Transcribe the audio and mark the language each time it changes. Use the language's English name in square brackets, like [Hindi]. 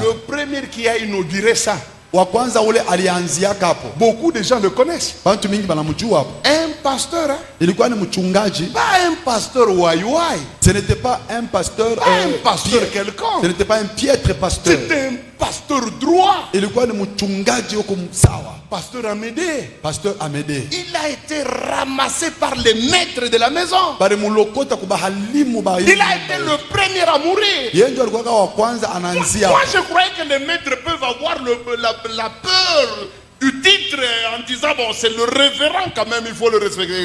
[French] Le premier qui a inauguré ça, [Swahili] Wa kwanza ule alianzia hapo. [French] beaucoup de gens le connaissent. [Swahili] Bantu mingi banamjua hapo. [French] Un pasteur, hein? [Swahili] Ilikuwa ni mchungaji. [French] Pas un pasteur ouai. Ce n'était pas un pasteur Pas un pasteur piètre. quelconque. Ce n'était pas un piètre pasteur. C'était un pasteur droit. [Swahili] Ilikuwa ni mchungaji huko sawa. [French] Pasteur Amédée. Pasteur Amédée. Il a été ramassé par les maîtres de la maison. [Swahili] Bali mulokota kubahalimu ba. [French] Il a été le premier à mourir. [Swahili] Yeye ndio alikuwa wa kwanza anaanzia. [French] Moi, je croyais que les maîtres peuvent avoir la peur du titre en disant bon c'est le révérend quand même, il faut le respecter.